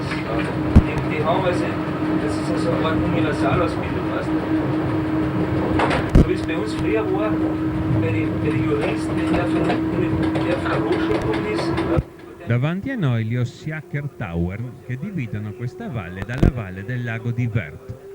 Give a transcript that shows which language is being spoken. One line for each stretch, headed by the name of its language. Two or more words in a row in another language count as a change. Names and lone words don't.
German: Die haben also, das ist also eine Art Universalausbildung, weißt du? So wie es bei uns früher war, bei den Juristen, der von der Hochschule gekommen ist.
Italian: Davanti a noi gli Ossiaker Tower che dividono questa valle dalla valle del lago di Wörth.